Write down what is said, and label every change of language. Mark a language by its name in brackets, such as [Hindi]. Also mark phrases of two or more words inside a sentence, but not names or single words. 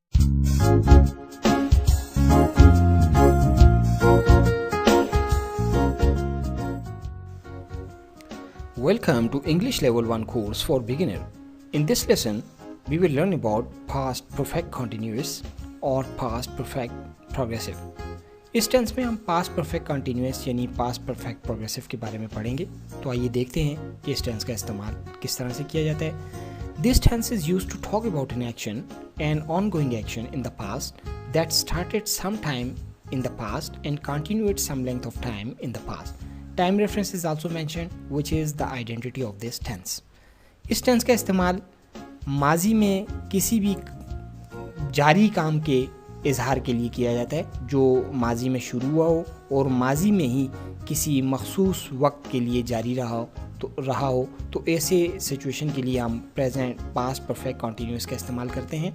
[English] Welcome to English Level 1 course for beginner. In this lesson, we will learn about past perfect continuous और past perfect progressive. [Hindi] इस टेंस में हम [English] past perfect continuous [Hindi] यानी [English] past perfect progressive [Hindi] के बारे में पढ़ेंगे. तो आइए देखते हैं कि इस टेंस का इस्तेमाल किस तरह से किया जाता है. [English] This tense is used to talk about an action, an ongoing action in the past that started sometime in the past and continued some length of time in the past. Time reference is also mentioned, which is the identity of this tense. [Hindi] इस टेंस का इस्तेमाल माजी में किसी भी जारी काम के इजहार के लिए किया जाता है जो माजी में शुरू हुआ हो और माजी में ही किसी मखसूस वक्त के लिए जारी रहा हो तो ऐसे सिचुएशन के लिए हम [English] present past perfect continuous [Hindi] का इस्तेमाल करते हैं.